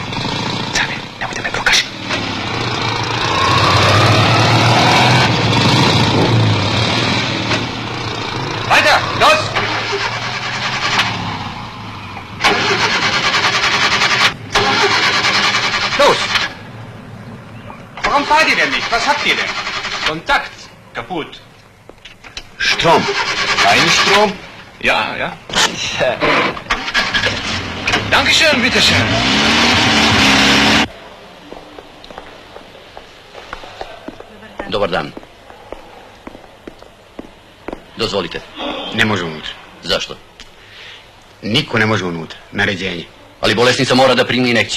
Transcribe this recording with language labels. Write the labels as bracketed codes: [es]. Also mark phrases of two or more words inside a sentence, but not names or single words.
[sr] Cane, nemojte me prokaži. [de] Weiter, los! Los! Warum fahrt ihr denn nicht? Was habt ihr denn? Kontakt. Kaputt. Strom. Ein Strom? Ja, ja. Dankeschön, bitteschön. [sr] Dobar dan. Dozvolite. Ne može unutra. Zašto? Niko ne može unutra. Naređenje. Ali bolesnica mora da primi injekciju.